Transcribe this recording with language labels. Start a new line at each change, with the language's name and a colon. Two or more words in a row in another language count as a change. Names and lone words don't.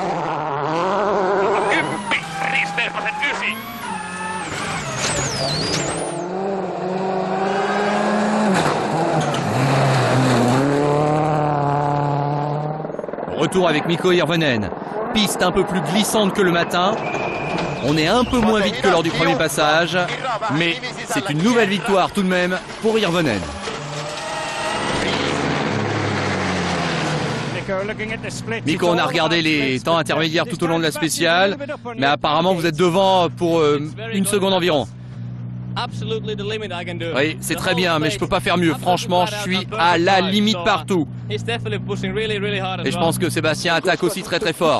French: Retour avec Mikko Hirvonen. Piste un peu plus glissante que le matin. On est un peu moins vite que lors du premier passage, mais c'est une nouvelle victoire tout de même pour Hirvonen. Mikko, on a regardé les temps intermédiaires tout au long de la spéciale, mais apparemment vous êtes devant pour 1 seconde environ. Oui, c'est très bien, mais je peux pas faire mieux. Franchement, je suis à la limite partout. Et je pense que Sébastien attaque aussi très très fort.